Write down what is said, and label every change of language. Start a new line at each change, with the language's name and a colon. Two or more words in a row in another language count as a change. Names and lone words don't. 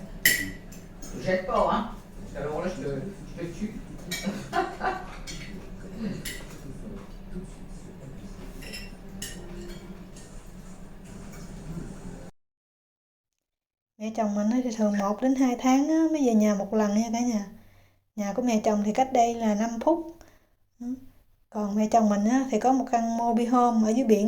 French: Ne jette pas, hein. Alors là, je te tue.
Vietnamese: Mẹ chồng mình thì thường 1 đến 2 tháng á, mới về nhà một lần nha cả nhà. Nhà của mẹ chồng thì cách đây là 5 phút. Còn mẹ chồng mình á, thì có một căn
English: mobile home
Vietnamese: ở dưới biển á.